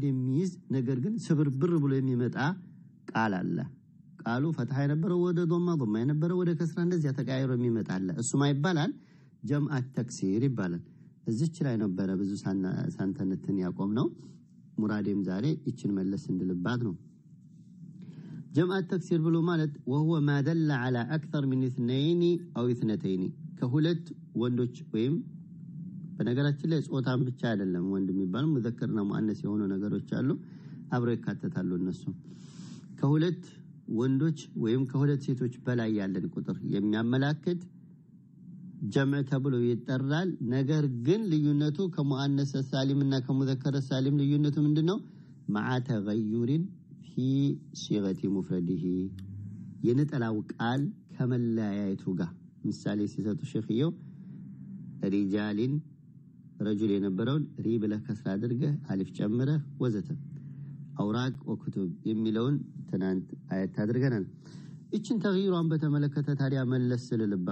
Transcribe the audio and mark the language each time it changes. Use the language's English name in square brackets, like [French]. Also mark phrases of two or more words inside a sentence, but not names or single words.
[Amharic] የሚይዝ ነገር ግን ስብርብር ብሎ የሚመጣ ቃል አለ ቃሉ ፈትሐ የነበረው ወደ ዶማ ዶማ የነበረው ወደ ከስራ እንደዚህ ተቀያይሮ የሚመጣ አለ እሱማ ይባላል [Arabic] جمع تكسير [Amharic] ይባላል እዚች ላይ ነበር ብዙ ሳንተነትን ያቆም ነው ሙራዴም ዛሬ እቺን መለስ እንድልባት ነው [Arabic] جمع التكسير [Amharic] ብሎ ማለት [Arabic] وهو ما دل على اكثر من اثنين او اثنتين [Amharic] ከሁለት ወንዶች ወይም በነገራችን ላይ ጾታን ብቻ አይደለም ወንድ የሚባል ሙዘከርና ሙአነስ የሆኑ ነገሮች አሉ አብረው ይካተታሉ እነሱ ከሁለት ወንዶች ወይም ከሁለት ሴቶች በላይ ያለን ቁጥር የሚያመላክት ጀምዕ ተብሎ ይጠራል ነገር ግን ልዩነቱ ከሙአነስ ሳሊምና ከሙዘከር ሳሊም ልዩነቱ ምንድነው [Arabic] مع تغير في صيغه [Amharic] مفرده የነጠላው ቃል ከመለያየቱ ጋር ምሳሌ ሲሰጡ ሸኺዮ ሪጃሊን ረጁል የነበረውን ሪ ብለህ ከስራ አድርገህ አሊፍ ጨምረህ ወዘተ [Arabic] أوراق وكتب [Amharic] የሚለውን ትናንት አያት አድርገናል እቺን ተግይሯን በተመለከተ ታዲያ መለስ ልልባ